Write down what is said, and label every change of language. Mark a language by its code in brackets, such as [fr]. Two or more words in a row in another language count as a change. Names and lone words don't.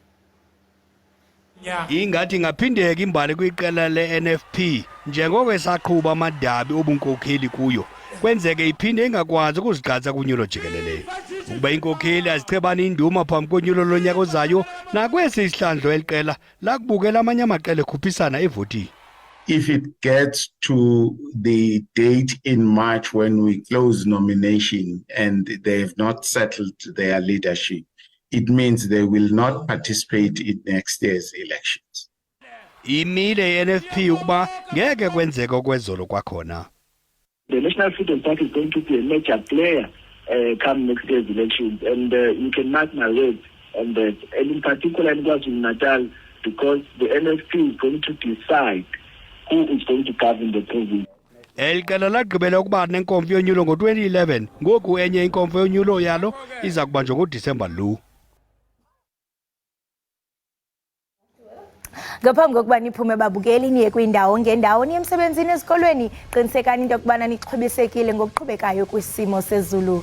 [xh] Ingathi ingaphindeka imbali kwiqela le-NFP njengoko esaqhuba amadabi obunkokheli kuyo. Kwenzeke iphinde ingakwazi ukuzigqatsa kunyulo jikelele. Ukuba inkokheli azichebana induma phambi konyulo lonyaka ozayo nakwesi isihlandlo eliqela lakubukela amanye amaqela ekhuphisana evotini. [en] If it gets to the date in March when we close nomination and they have not settled their leadership, it means they will not participate in next year's elections. [xh] Imile NFP ukuba ngeke kwenzeke okwezolo kwakhona. [en] The National Freedom Party is going to be a major player come next year's elections, and you can mark my words on that. And in particular in KwaZulu-Natal, because the NFP is going to decide who is going to govern the province. [xh] Eliqela lagqibela ukuba nenkomfa yonyulo ngo-2011, ngoku enye inkomfa yonyulo yalo iza kubanjwa ngoDisemba lo. Ngaphambi kokuba niphume babukeli niye kwindawo ngendawo niye emsebenzini ezikolweni, qinisekani into yokubana nixhobisekile ngokuqhubekayo kwisimo sezulu.